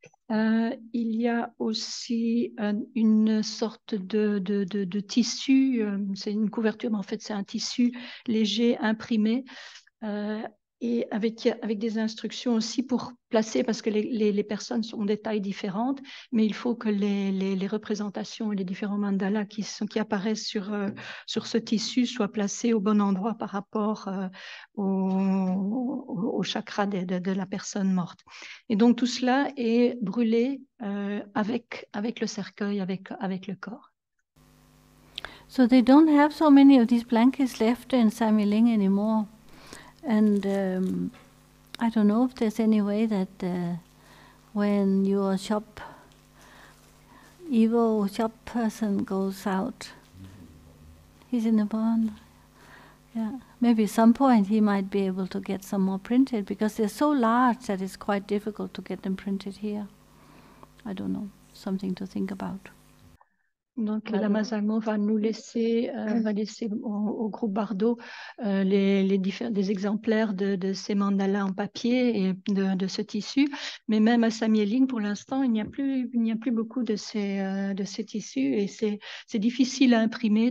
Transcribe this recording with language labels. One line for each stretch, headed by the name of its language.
French: Il y a aussi une sorte de tissu, c'est une couverture, mais en fait c'est un tissu léger imprimé, et avec des instructions aussi pour placer, parce que les personnes ont des tailles différentes, mais il faut que les représentations et les différents mandalas qui apparaissent sur ce tissu soient placés au bon endroit par rapport au chakra de la personne morte. Et donc tout cela est brûlé avec le cercueil, avec le corps.
English: So they don't have so many of these blankets left in Samiling anymore. And I don't know if there's any way that when your evil shop person goes out, he's in the barn. Yeah, maybe at some point he might be able to get some more printed, because they're so large that it's quite difficult to get them printed here. I don't know, something to think about.
French: Donc, Lama Zangmo va nous laisser, au groupe Bardo des exemplaires de ces mandalas en papier et de ce tissu. Mais même à Samyeling, pour l'instant, il n'y a plus beaucoup de ces tissus, et c'est difficile à imprimer.